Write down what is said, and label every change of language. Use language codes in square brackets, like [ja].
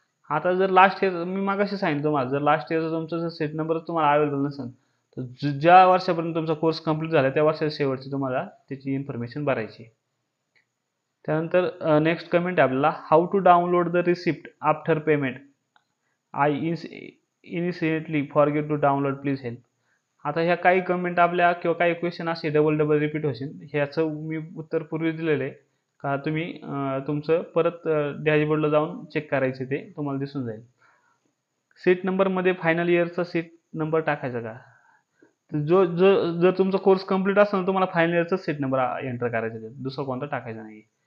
[mr] आता जर last year, मी मागाशी सांगितलं तुम्हाला, जर लास्ट इयरचा तुमचा जर सीट नंबर तुम्हाला अवेलेबल नसेल तर ज्या वर्षापर्यंत तुमचा कोर्स कंप्लीट झाला त्या वर्षाच्या शेवटची तुम्हाला त्याची इन्फॉर्मेशन भरायची. त्यानंतर नेक्स्ट कमेंट आहे आपल्याला, [en] How to download the receipt after payment. I initially forget to download, please help. [mr] आता ह्या काही कमेंट आपल्या किंवा काही क्वेश्चन असे डबल रिपीट होतील. ह्याचं मी उत्तर पूर्वी दिलेलं आहे का, तुम्ही तुमचं परत डॅशबोर्डला जाऊन चेक करायचे, ते तुम्हाला दिसून जाईल. सीट नंबरमध्ये फायनल इयरचा सीट नंबर टाकायचा का, जो जर तुमचा कोर्स कंप्लीट असेल तर तुम्हाला फायनल इयरचा सीट नंबर एंटर करायचा, दुसरा कोणता टाकायचा नाही.